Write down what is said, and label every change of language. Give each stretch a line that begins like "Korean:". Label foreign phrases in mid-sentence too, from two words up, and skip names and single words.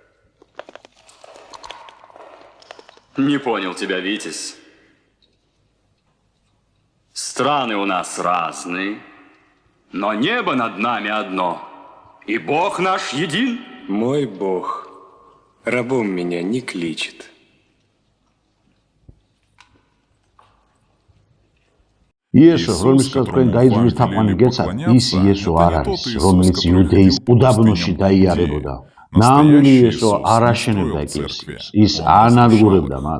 Russian: Не понял тебя, Витязь. Страны у нас разные, но небо над нами одно, и Бог наш един. Мой Бог рабом меня не кличет.
Georgian: იესო, რომელსაც თქვენ დაიძვლის თაყვანი გეცათ, ის იესო არ არის, რომელიც იუდეის უდაბნოში დაიარებოდა. ნამდვილი იესო არ აშენებდა ეკლესიას, ის ანადგურებდა მათ.